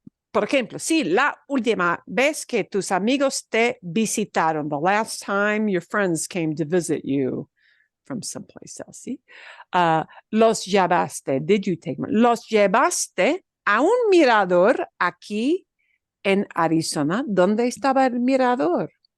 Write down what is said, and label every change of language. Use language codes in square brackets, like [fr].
[es] por ejemplo, sí, la última vez que tus amigos te visitaron, [en] the last time your friends came to visit you from someplace else, [es] ¿sí? Los llevaste, [en] did you take them? [es] Los llevaste a un mirador aquí en Arizona. ¿Dónde estaba el mirador?